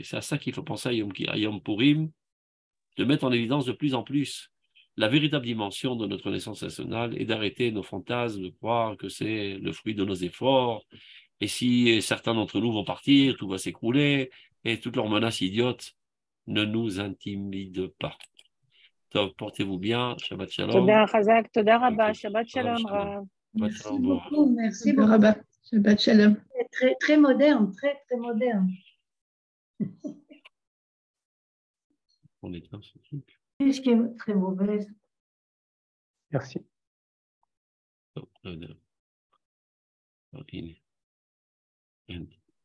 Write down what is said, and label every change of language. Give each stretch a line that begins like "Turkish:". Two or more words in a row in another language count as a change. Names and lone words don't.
French: C'est à ça qu'il faut penser à Yom Purim, de mettre en évidence de plus en plus la véritable dimension de notre naissance nationale et d'arrêter nos fantasmes, de croire que c'est le fruit de nos efforts. Et si certains d'entre nous vont partir, tout va s'écrouler, et toutes leurs menaces idiotes ne nous intimident pas. Donc, portez-vous bien.
Hebrew: שבת שלום. תודה חזק, תודה רבה, שבת שלום, רב.
French: Merci beaucoup, merci beaucoup.
Hebrew: רבת. שבת שלום.
French: Très, très moderne, très, très moderne. On est dans ce truc. Qu'est-ce qui est très mauvaise? Merci. Oh,